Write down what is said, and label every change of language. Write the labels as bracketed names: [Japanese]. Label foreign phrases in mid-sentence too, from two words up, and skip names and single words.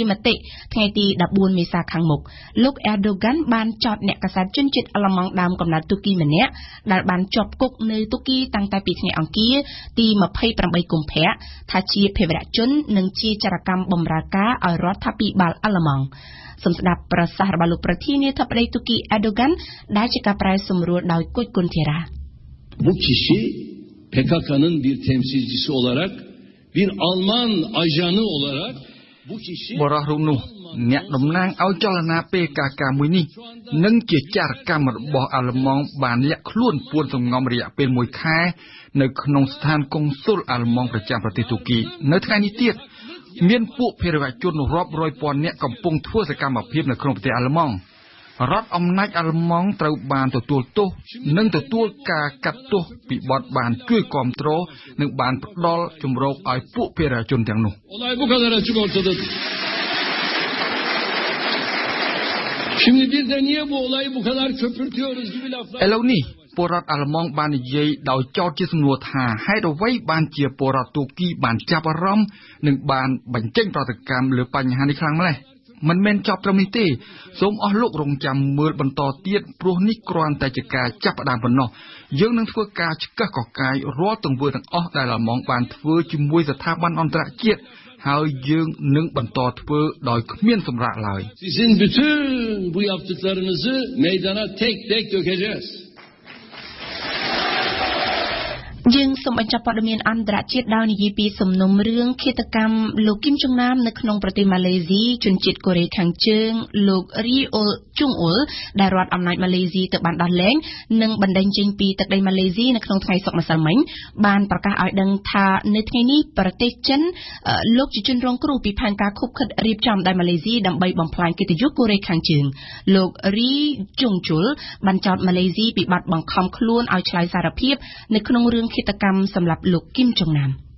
[Khmer] មតិថ្ងៃទី14មេសាខាងមុខលោកអេដូហ្គានបានចោទអ្នកកាសែតជនជាតិអាល្លឺម៉ង់ដើមកំណើតទូគីម្នាក់ដែលបានជាប់គុកនៅទូគីតាំងតែពីថ្ងៃអង្គារទី28កុម្ភៈថាជាភេរវជននិងជាចរកម្មបម្រើការឲ្យរដ្ឋាភិបាលអាល្លឺម៉ង់សូមស្ដាប់ប្រសាសន៍របស់លោកប្រធានាធិបតីទូគីអេដូហ្គានដែលជាការប្រែសម្រួលដោយគុជគុនធីរ៉ា [Turkish] Bu kişi PKK'nın bir temsilcisi olarak, bir Alman ajanı olarak bu kişi [Khmer] បរិសុទ្ធនោះអ្នកតំណាងឲ្យចលនា PKK មួយនេះនឹងជាចារកម្មរបស់អាល្លឺម៉ង់បានលាក់ខ្លួនពួនសម្ងំរយៈពេល1ខែនៅក្នុងស្ថានកុងស៊ុលអាល្លឺម៉ង់ប្រចាំប្រទេសទូគីនៅថ្ងៃនេះទៀតមានពួកភេរវជនរាប់រយពាន់នាក់កំពុងធ្វើសកម្មភាពនៅក្នុងប្រទេសអាល្លឺម៉ង់រដ្ឋអំណាចអាល្លឺម៉ង់ត្រូវបានទទួលទោសនិងទទួលការកាត់ទោសពីបទបានជួយគ្រប់គ្រងនិងបានផ្ដល់ជំរកឲ្យពួកភេរវជនទាំងនោះ [Turkish] olay bu kadar açık ortadadır. Şimdi bir de niye bu olayı bu kadar köpürtüyoruz gibi laflar. [Khmer] ឥឡូវនេះពលរដ្ឋអាល្លឺម៉ង់បាននិយាយដោយចោទជាសំណួរថាហេតុអ្វីបានជាពលរដ្ឋទូគីបានចាប់អារម្មណ៍និងបានបញ្ចេញប្រតិកម្មលើបញ្ហានេះខ្លាំងម្ល៉េះមិនមែនចប់ត្រឹមនេះទេសូមអស់លោករងចាំមើលបន្តទៀតព្រោះនេះគ្រាន់តែជាការចាប់ផ្ដើមប៉ុណ្ណោះយើងនឹងធ្វើការឆ្កឹះកកាយរាល់ទង្វើទាំងអស់ដែលអាល្លឺម៉ង់បានធ្វើជាមួយស្ថាប័នអន្តរជាតិហើយយើងនឹងបន្តធ្វើដោយគ្មានសម្រាកឡើយ [Turkish] Sizin bütün bu yaptıklarınızı meydana tek tek dökeceğiz. [Khmer] យើងសូមបញ្ចប់ព័ត៌មានអន្តរជាតិដោយនិយាយពីសំណុំរឿងឃាតកម្មលោកគីមចុងណាមនៅក្នុងប្រទេសម៉ាឡេស៊ីជនជាតិកូរ៉េខា ងជើងលោករីអ៊ុលជុងអ៊ុលដែលរដ្ឋអំណាចម៉ាឡេស៊ីទៅបានដោះលែងនិងបណ្តេញចេញពីទឹកដីម៉ាឡេស៊ីនៅក្នុងថ្ងៃសុក្រម្សិលមិញបានប្រកាសឲ្យដឹងថានៅថ្ងៃនេះប្រទេសចិនលោកជាជនរងគ្រោះពីផែនការខុបខិតរៀបចំដោយម៉ាឡេស៊ីដើម្បីបំផ្លាញកិត្តិយសកូរ៉េខាងជើងលោករីជុងជុលបានចោទម៉ាឡេស៊ីពីបទបង្ខំខ្លួនឲ្យឆ្លើយសារភាពនៅក្នុងរឿងឃាតកម្មសម្រាប់លោកគីមចុងណាម